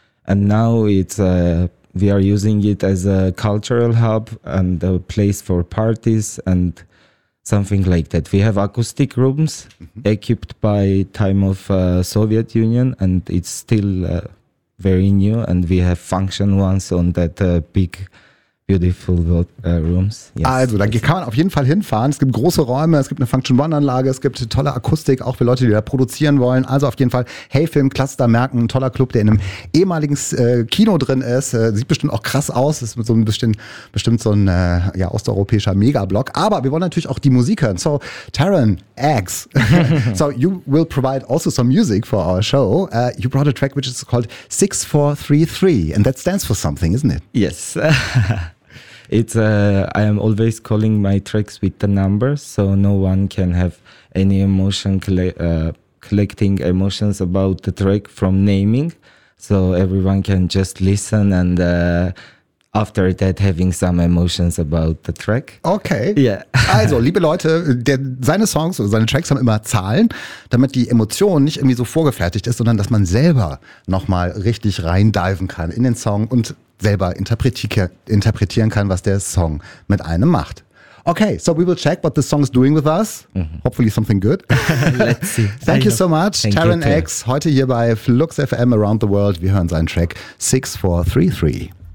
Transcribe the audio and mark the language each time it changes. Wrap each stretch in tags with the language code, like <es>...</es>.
<en>And now it's we are using it as a cultural hub and a place for parties and something like that. We have acoustic rooms equipped by time of Soviet Union, and it's still very new, and we have function ones on that big beautiful rooms. Yes.</en> <de>Also, da kann man auf jeden Fall hinfahren. Es gibt große Räume, es gibt eine Function One-Anlage, es gibt tolle Akustik, auch für Leute, die da produzieren wollen. Also auf jeden Fall, hey Film, Cluster merken, ein toller Club, der in einem ehemaligen Kino drin ist. Sieht bestimmt auch krass aus. Ist so ein bestimmt so ein osteuropäischer Megablock. Aber wir wollen natürlich auch die Musik hören.</de> <en>So, Taryn X, so you will provide also some music for our show. You brought a track which is called 6433, and that stands for something, isn't it? Yes. It's I am always calling my tracks with the number, so no one can have any emotion collecting emotions about the track from naming, so everyone can just listen and after that having some emotions about the track. Okay. Yeah.</en> <de>Also, liebe Leute, seine Songs oder seine Tracks haben immer Zahlen, damit die Emotion nicht irgendwie so vorgefertigt ist, sondern dass man selber nochmal richtig reindiven kann in den Song und selber interpretieren kann, was der Song mit einem macht.</de> <en>Okay, so we will check what the song is doing with us. Mm-hmm. Hopefully something good. Let's see. Thank you so much,</en> <de>Taryn X. Heute hier bei Flux FM Around the World. Wir hören seinen Track 6433.</de>